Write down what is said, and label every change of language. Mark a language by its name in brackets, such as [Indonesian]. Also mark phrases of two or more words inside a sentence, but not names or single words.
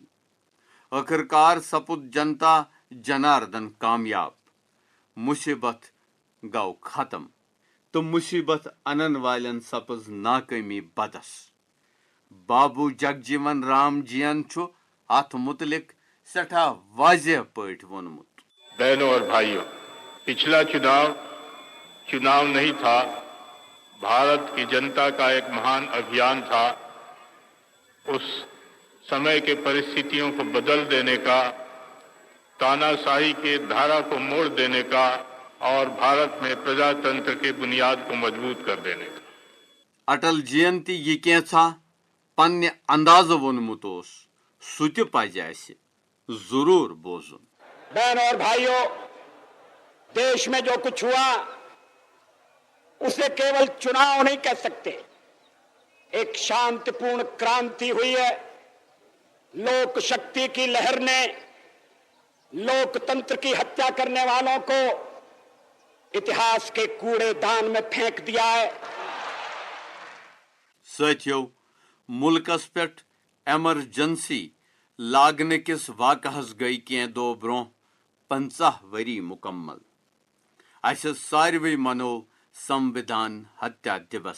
[Kashmiri] ٲخٕر کار سپُد [Hindi] जनता जनार्दन [Kashmiri] کامیاب۔ مصیبت گو ختم تہٕ مصیبت انن والٮ۪ن سپٕز ناکٲمی بدس۔ بابو جگجیون رام جین چھُ اتھ متعلق سٹھاہ واضح پٲٹھۍ ووٚنمُت۔ [Hindi] बहनों और भाइयों, पिछला चुनाव नहीं था, भारत की जनता का एक महान अभियान था. इस समय के परिस्थितियों को बदल देने का, तानाशाही के धारा को मोड़ देने का और भारत में प्रजातंत्र की बुनियाद को मज़बूत कर देने का. [Kashmiri] اٹل جین تہِ یہِ کینٛژھا پننہِ اندازٕ ووٚنمُت اوس سُہ تہِ پزِ اسہِ ضروٗر بوزُن۔ [Hindi] बहन और भाइयों, देश में जो कुछ हुआ उसे केवल चुनाव नहीं कह सकते, एक शांतिपूर्ण क्रांति हुई है. लोक शक्ति की लहर ने लोकतंत्र की हत्या करने वालों को इतिहास के कूड़े दान में फेंक दिया है. [Kashmiri] ساتھیو، ملکس پٮ۪ٹھ ایمرجنسی لاگنہٕ کِس واقعس گٔیہِ کینٛہہ دۄہ برٛونٛہہ 50 ؤری مکمل۔ اسہِ ساروٕے منوو سموِدھان ہتیا دیوس۔